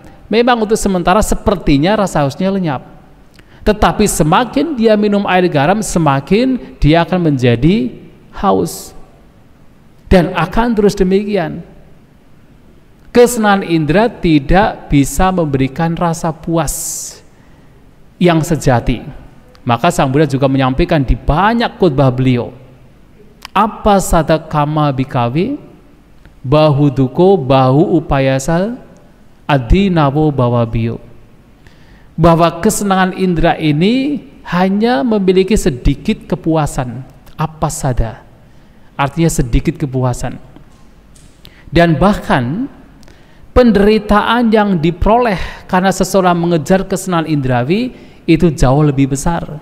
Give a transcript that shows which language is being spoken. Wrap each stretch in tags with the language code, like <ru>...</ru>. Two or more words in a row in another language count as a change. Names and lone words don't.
<id>Memang untuk sementara sepertinya rasa hausnya lenyap, tetapi semakin dia minum air garam semakin dia akan menjadi haus, dan akan terus demikian. Kesenangan indera tidak bisa memberikan rasa puas yang sejati. Maka Sang Buddha juga menyampaikan di banyak khotbah beliau,</id> <pi>apa sada kama bikawi bahu duko bahu upayasa adi nawo bawa bio,</pi> <id>bahwa kesenangan indera ini hanya memiliki sedikit kepuasan.</id> <pi>Apa sada</pi> <id>artinya sedikit kepuasan, dan bahkan penderitaan yang diperoleh karena seseorang mengejar kesenangan indrawi itu jauh lebih besar.</id>